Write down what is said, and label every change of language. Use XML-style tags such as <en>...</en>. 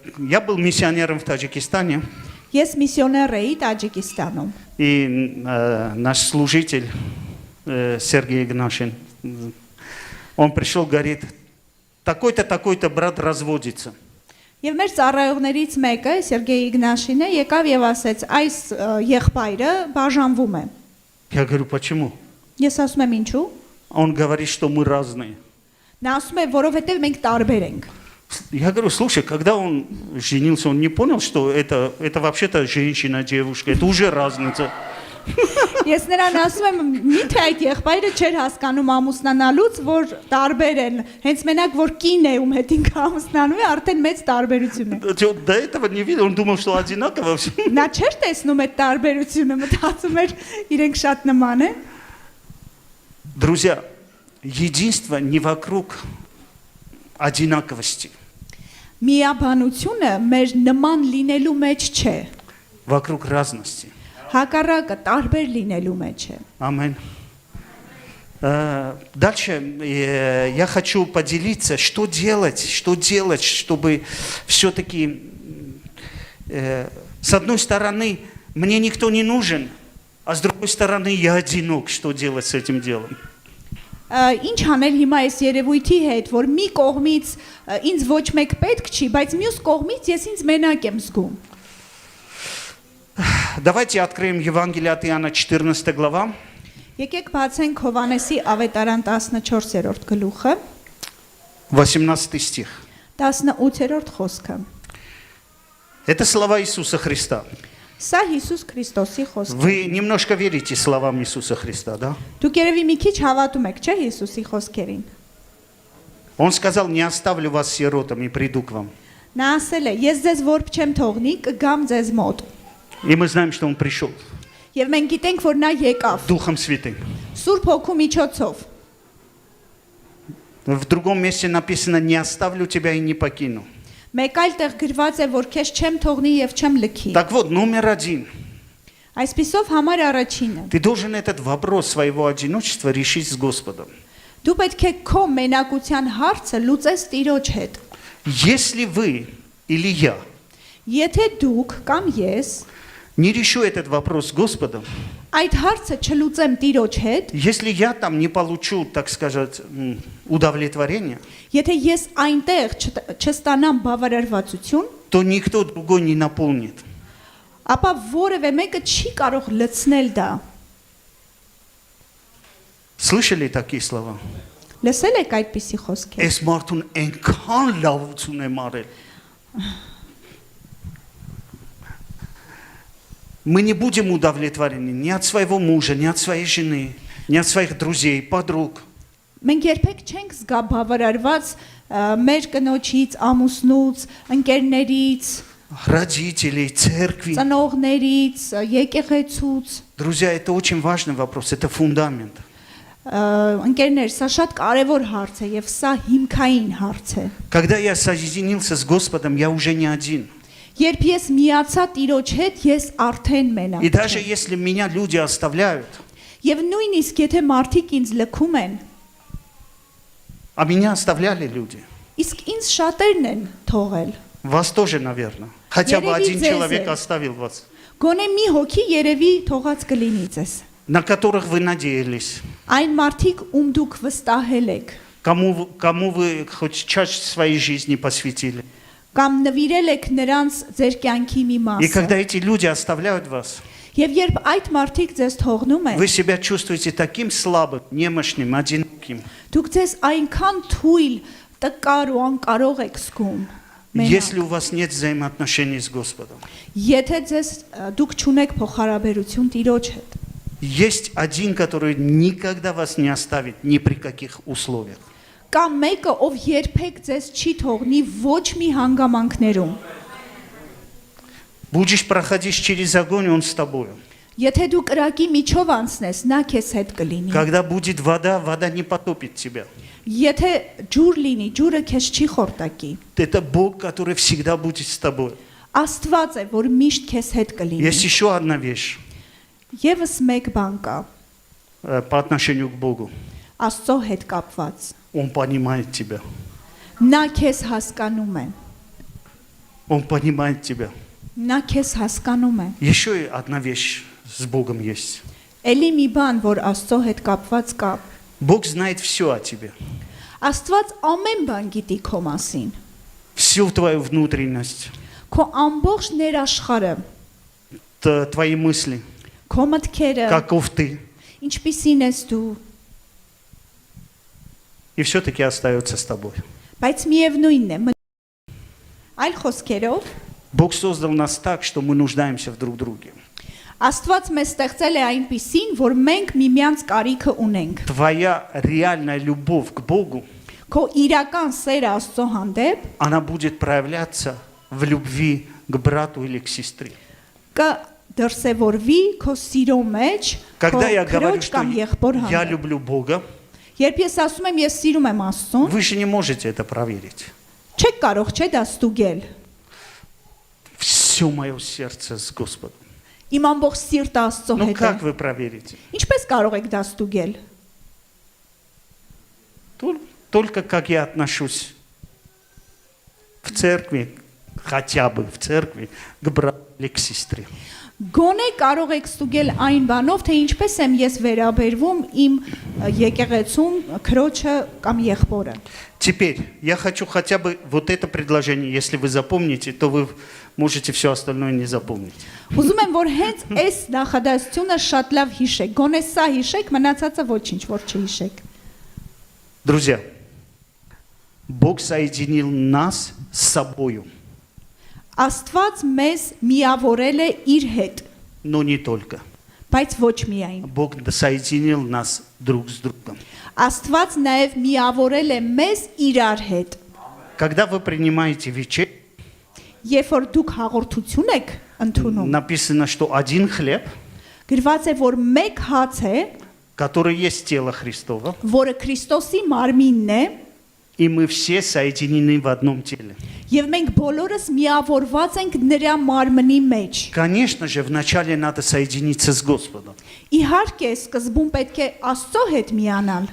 <ru>Я был миссионером в Таджикистане,</ru> <hy>Ես միսիոներ էի Տաջիկստանում։</hy> <ru>и наш служитель Сергей Игнашин, он пришел, говорит, такой-то, такой-то брат разводится.</ru> <hy>Եվ մեր ծառայողներից մեկը Սերգեյ Իգնաշինը եկավ եւ ասեց, այս եղբայրը բաժանվում է։</hy> <ru>Я говорю, почему?</ru> <hy>Ես ասում եմ ինչու։</hy> <ru>Он говорит, что мы разные.</ru> <hy>Նա ասում է, որովհետեւ մենք տարբեր ենք։</hy> <ru>Я говорю, слушай, когда он женился, он не понял, что это вообще-то женщина, девушка, это уже разница.</ru> <hy>Ես նրան ասում եմ, միթե այդ եղբայրը չէր հասկանում ամուսնանալուց, որ տարբեր են։ Հենց մենակ որ կին է ում հետ ինքը ամուսնանում է, արդեն մեծ տարբերություն է։</hy> <ru>До этого не видел, он думал, что одинаково все.</ru> <hy>Նա չէր տեսնում այդ տարբերությունը, մտածում էր իրենք շատ նման են։</hy> <ru>Друзья, единство не вокруг одинаковости,</ru> <hy>Միաբանությունը մեր նման լինելու մեջ չէ,</hy> <ru>вокруг разности.</ru> <hy>Հակառակը տարբեր լինելու մեջ է։</hy> <ru>Аминь. Дальше я хочу поделиться, что делать, чтобы все-таки, с одной стороны, мне никто не нужен, а с другой стороны, я одинок. Что делать с этим делом?</ru> <hy>Ինչ անել հիմա այս երևույթի հետ, որ մի կողմից ինձ ոչ մեկ պետք չի, բայց մյուս կողմից ես ինձ մենակ եմ զգում։</hy> <ru>Давайте откроем Евангелие от Иоанна, 14 глава.</ru> <hy>Եկեք բացենք Հովհաննեսի ավետարան 14-րդ գլուխը,</hy> <ru>18 стих.</ru> <hy>18-րդ խոսքը։</hy> <ru>Это слова Иисуса Христа.</ru> <hy>Սա Հիսուս Քրիստոսի խոսքն է։</hy> <ru>Вы немножко верите словам Иисуса Христа, да?</ru> <hy>Դուք երևի մի քիչ հավատում եք, չէ՞ Հիսուսի խոսքերին։</hy> <ru>Он сказал, не оставлю вас сиротами, приду к вам.</ru> <hy>Նա ասել է. Ես ձեզ որբ չեմ թողնի, կգամ ձեզ մոտ։</hy> <ru>И мы знаем, что Он пришел</ru> <hy>Եվ մենք գիտենք, որ նա եկավ</hy> <ru>Духом Святым.</ru> <hy>Սուրբ Հոգու միջոցով։</hy> <ru>В другом месте написано, не оставлю тебя и не покину.</ru> <hy>Մեկ այլ տեղ գրված է, որ քեզ չեմ թողնի եւ չեմ լքի։</hy> <ru>Так вот, номер один.</ru> <hy>Այսպիսով համար առաջինը։</hy> <ru>Ты должен этот вопрос своего одиночества решить с Господом.</ru> <hy>Դու պետք է քո մենակության հարցը լուծես Տիրոջ հետ։</hy> <ru>Если вы или я</ru> <hy>Եթե դուք կամ ես</hy> <ru>не решу этот вопрос с Господом,</ru> <hy>այդ հարցը չլուծեմ Տիրոջ հետ,</hy> <ru>если я там не получу, так сказать, удовлетворения,</ru> <hy>եթե ես այնտեղ չստանամ բավարարվածություն,</hy> <ru>то никто другой не наполнит.</ru> <hy>ապա որևէ մեկը չի կարող լցնել դա։</hy> <ru>Слышали такие слова?</ru> <hy>Լսել եք այդպիսի խոսքեր։ Այս մարդուն այնքան լավություն եմ արել։</hy> <ru>Мы не будем удовлетворены ни от своего мужа, ни от своей жены, ни от своих друзей, подруг.</ru> <hy>Մենք երբեք չենք զգա բավարարված մեր կնոջից, ամուսնուց, ընկերներից,</hy> <ru>Родителей, церкви.</ru> <hy>ծնողներից, եկեղեցուց,</hy> <ru>Друзья, это очень важный вопрос, это фундамент.</ru> <hy>ընկերներ, սա շատ կարևոր հարց է եւ սա հիմքային հարց է։</hy> <ru>Когда я соединился с Господом, я уже не один.</ru> <hy>Երբ ես միացա Տիրոջ հետ, ես արդեն մենակ</hy> <ru>И даже</ru> <hy>չեմ։</hy> <ru>если меня люди оставляют,</ru> <hy>Եվ նույնիսկ եթե մարդիկ ինձ լքում են,</hy> <ru>а меня оставляли люди,</ru> <hy>իսկ ինձ շատերն են թողել։</hy> <ru>вас тоже, наверное. Хотя бы один</ru> <hy>Երևի</hy> <ru>человек</ru> <hy>ձեզ է։</hy> <ru>оставил вас,</ru> <hy>Գոնե մի հոգի երևի թողած կլինի ձեզ։</hy> <ru>на которых вы надеялись,</ru> <hy>Այն մարդիկ, ում դուք վստահել եք,</hy> <ru>кому вы хоть часть своей жизни посвятили.</ru> <hy>կամ նվիրել եք նրանց ձեր կյանքի մի</hy> <ru>И</ru> <hy>մասը։</hy> <ru>когда эти люди оставляют вас,</ru> <hy>Եվ երբ այդ մարդիկ ձեզ թողնում են,</hy> <ru>вы себя чувствуете таким слабым, немощным, одиноким.</ru> <hy>դուք ձեզ այնքան թույլ, տկար ու անկարող եք զգում։</hy> <ru>Если</ru> <hy>Մենակ։</hy> <ru>у вас нет взаимоотношений с Господом.</ru> <hy>Եթե ձեզ դուք չունեք փոխհարաբերություն Տիրոջ հետ,</hy> <ru>Есть один, который никогда вас не оставит ни при каких условиях.</ru> <hy>կամ մեկը, ով երբեք ձեզ չի թողնի ոչ մի հանգամանքներում։</hy> <ru>Будешь проходить через огонь, он с тобой.</ru> <hy>Եթե դու կրակի միջով անցնես, նա քեզ հետ կլինի։</hy> <ru>Когда будет вода, вода не потопит тебя.</ru> <hy>Եթե ջուր լինի, ջուրը քեզ չի խորտակի։</hy> <ru>Это Бог, который всегда будет с тобой.</ru> <hy>Աստված է, որ միշտ քեզ հետ կլինի։</hy> <ru>Есть еще одна вещь</ru> <hy>Եվս մեկ բան կա,</hy> <ru>по отношению к Богу.</ru> <hy>Աստծո հետ կապված։</hy> <ru>Он понимает тебя.</ru> <hy>Նա քեզ հասկանում է։</hy> <ru>Он понимает тебя.</ru> <hy>Նա քեզ հասկանում է։</hy> <ru>Еще одна вещь с Богом есть.</ru> <hy>Էլի մի բան, որ Աստծո հետ կապված կա։</hy> <ru>Бог знает все о тебе.</ru> <hy>Աստված ամեն բան գիտի քո մասին։</hy> <ru>Всю твою внутренность,</ru> <hy>Քո ամբողջ ներաշխարը,</hy> <ru>твои мысли,</ru> <hy>քո մտքերը,</hy> <ru>каков ты.</ru> <hy>ինչպիսին ես դու,</hy> <ru>И все-таки остается с тобой.</ru> <hy>բայց միևնույնն է։ Այլ խոսքերով,</hy> <ru>Бог создал нас так, что мы нуждаемся в друг друге.</ru> <hy>Աստված մեզ ստեղծել է այնպիսին, որ մենք միմյանց կարիքը ունենք։</hy> <ru>Твоя реальная любовь к Богу,</ru> <hy>Քո իրական սերը Աստծո հանդեպ</hy> <ru>она будет проявляться в любви к брату или к сестре.</ru> <hy>կդրսևորվի քո սիրո մեջ, քո</hy> <ru>Когда я говорю,</ru> <hy>քրոջ</hy> <ru>что</ru> <hy>կամ եղբոր</hy> <ru>я</ru> <hy>հանդեպ։</hy> <ru>люблю Бога,</ru> <hy>Երբ ես ասում եմ ես սիրում եմ Աստծուն,</hy> <ru>вы же не можете это проверить.</ru> <hy>չեք կարող չէ դա ստուգել։</hy> <ru>Все мое сердце с Господом.</ru> <hy>Իմ ամբողջ սիրտը Աստծո</hy> <ru>Ну</ru> <hy>հետ է։</hy> <ru>как вы проверите?</ru> <hy>Ինչպես կարող եք դա ստուգել։</hy> <ru>Только как я отношусь в церкви, хотя бы в церкви, к брату или к сестре.</ru> <hy>Գոնե կարող եք ստուգել այն բանով, թե ինչպես եմ ես վերաբերվում իմ եկեղեցում քրոջը կամ եղբորը։</hy> <ru>Теперь я хочу хотя бы вот это предложение, если вы запомните, то вы можете все остальное не запомнить.</ru> <hy>Ուզում եմ, որ հենց այս նախադասությունը շատ լավ հիշեք։ Գոնե սա հիշեք, մնացածը ոչինչ, որ չհիշեք։</hy> <ru>Друзья, Бог соединил нас с собою,</ru> <hy>Աստված մեզ միավորել է իր հետ,</hy> <ru>но не только.</ru> <hy>բայց ոչ միայն։</hy> <ru>Бог соединил нас друг с другом.</ru> <hy>Աստված նաև միավորել է մեզ իրար հետ։</hy> <ru>Когда вы принимаете вечерю,</ru> <hy>Երբ որ դուք հաղորդություն եք ընդունում,</hy> <ru>написано, что один хлеб,</ru> <hy>գրված է, որ մեկ հաց է,</hy> <ru>который есть тело Христово,</ru> <hy>որը Քրիստոսի մարմինն է,</hy> <ru>и мы все соединены в одном теле.</ru> <hy>եւ մենք բոլորս միավորված ենք նրա մարմնի մեջ։</hy> <ru>Конечно же, вначале надо соединиться с Господом.</ru> <hy>Իհարկե, սկզբում պետք է Աստծո հետ միանալ,</hy>